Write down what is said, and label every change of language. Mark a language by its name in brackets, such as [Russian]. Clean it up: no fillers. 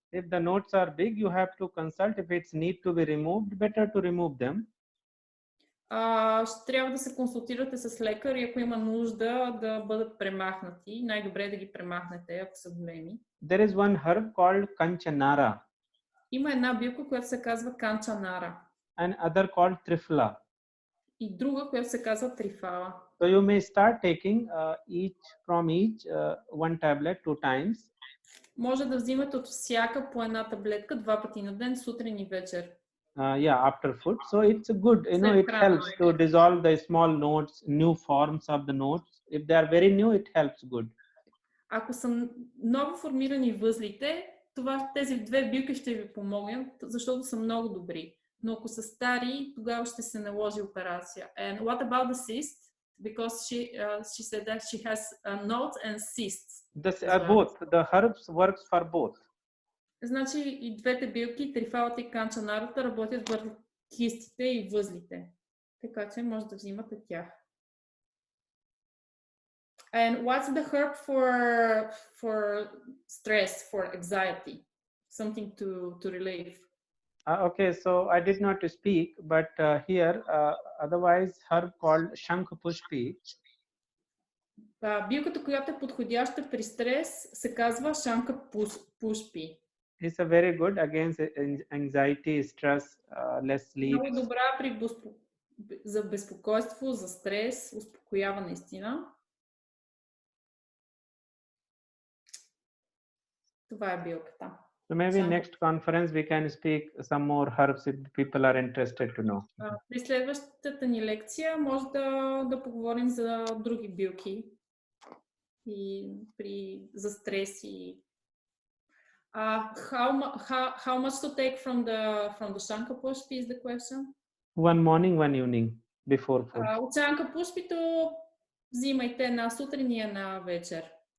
[English] If the nodes are big, you have to consult. If it's need to be removed, better to remove them. [Bulgarian] Ще трябва да се консултирате с лекар и ако има нужда да бъдат премахнати, най-добре е да ги премахнете, ако са големи. [English] There is one herb called kanchanara. [Bulgarian] Има една билка, която се казва канчанара. [English] And other called trifla. [Bulgarian] И друга, която се казва трифала. [English] So you may start taking each one tablet 2 times. [Bulgarian] Може да взимате от всяка по една таблетка 2 пъти на ден, сутрин и вечер. [English] After food. So it's good, it helps to dissolve the small nodes, new forms of the nodes. If they are very new, it helps good. [Bulgarian] Ако са ново формирани възлите, тези 2 билки ще ви помогнат, защото са много добри. Но ако са стари, тогава ще се наложи операция. [English] And what about the cyst? Because she said that she has nodes and cysts. Both. The herbs works for both. [Bulgarian] Значи и двете билки, трифалата и канчанарата, работят върху кистите и възлите. Така че може да взимате тях. [English] And what's the herb for stress, for anxiety? Something to relieve. Okay, so I did not speak, but here, otherwise herb called shankhapushpi. [Bulgarian] Билката, която е подходяща при стрес, се казва shankhapushpi. [English] It's a very good against anxiety, stress, less sleep. [Bulgarian] Много добра за безпокойство, за стрес, успокоява наистина. Това е билката. [English] So maybe next conference we can speak some more herbs if people are interested to know. [Bulgarian] При следващата ни лекция може да поговорим за други билки и за стрес и [English] how much to take from the shankhapushpi is the question? One morning, one evening before food. [Bulgarian] От shankhapushpито взимайте една сутрин и една вечер.